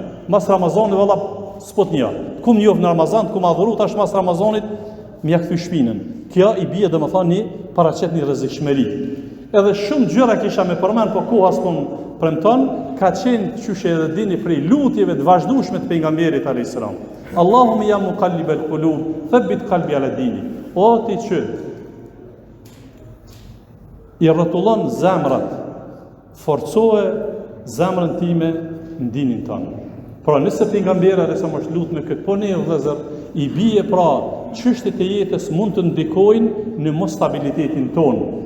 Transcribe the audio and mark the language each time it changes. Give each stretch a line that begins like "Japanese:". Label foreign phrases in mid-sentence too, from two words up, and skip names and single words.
Albanian: Mas Ramazanit valla s'po të njeh. Kum njeh në Ramazan, kum adhuru tash mas Ramazanit m'ja kthy shpinën. Kjo i bie domethënë një paraqet një rrezikshmëri. Edhe shumë gjëra kisha me përmend, po koha s'po premton, ka qenë qyshe edhe dini prej lutjeve të vazhdueshme të pejgamberit
Arabic: عليه السلام. اللهم يا مقلب القلوب، ثبت قلبي على ديني.
Albanian: O ti që i rrotullon zemrat, forcoje zemrën time në dinin tonë. Pra nëse pejgamberi
Arabic: عليه السلام
Albanian: është lutur me këtë, po ne vëllezër i bie pra çështjet e jetës mund të ndikojnë në mos stabilitetin tonë.